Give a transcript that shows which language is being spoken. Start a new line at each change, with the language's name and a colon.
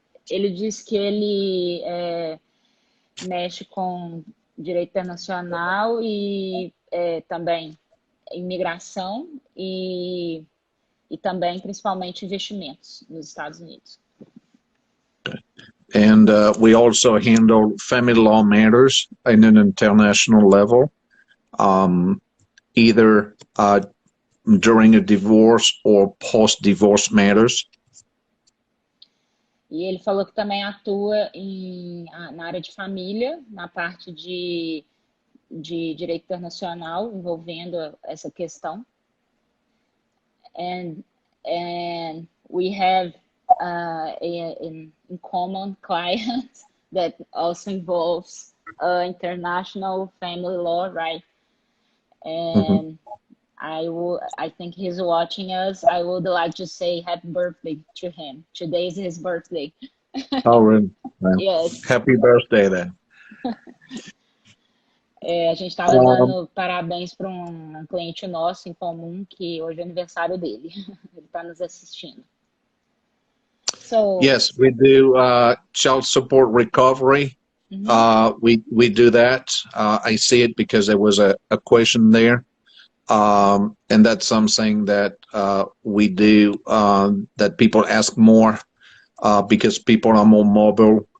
Portuguese: Ele diz que ele mexe com direito internacional e também imigração e também, principalmente, investimentos nos Estados Unidos.
English: And we also handle family law matters in an international level, either during a divorce or post-divorce matters.
Portuguese: E ele falou que também atua na área de família, na parte de direito internacional, envolvendo essa questão.
English: And we have in common client that also involves international family law, right? And I think he's watching us. I would like to say happy birthday to him. Today is his birthday. Oh, really? Well, Yes. happy birthday then.
Portuguese: A gente estava dando parabéns para um cliente nosso em comum, que hoje é aniversário dele. Ele está nos assistindo.
English: So, yes, we do child support recovery. We do that. I see it because there was a question there. And that's something that we do, that people ask more because people are more mobile.